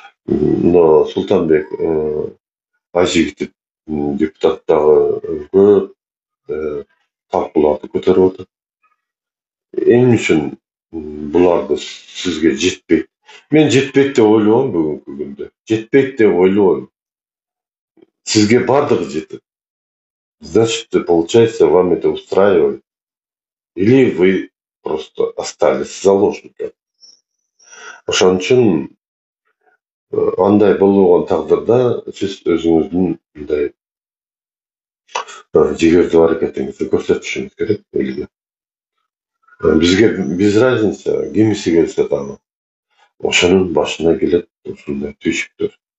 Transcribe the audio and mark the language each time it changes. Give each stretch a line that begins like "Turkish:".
Kyrgyz: Мына Султанбек Айжигитов депутат дагы көп талкууларды көтөрүп атат. Эмне үчүн буларды сизге жетпейт? Мен жетпейт деп ойлобойм бүгүнкү күндө. Жетпейт деп ойлобойм. Сизге бардыгы жетет. Значит,
Russian: получается, вам это устраивает. или вы просто остались заложниками.
Kyrgyz: Ошон үчүн андай болгон тагдырда сиз өзүңүздүн мындай жигердүү аракетиңизди көрсөтүшүңүз керек элге. Бизге
Russian: без разница
Kyrgyz: кимиси келсе дагы ошонун башына келет ушундай түйшүктөр.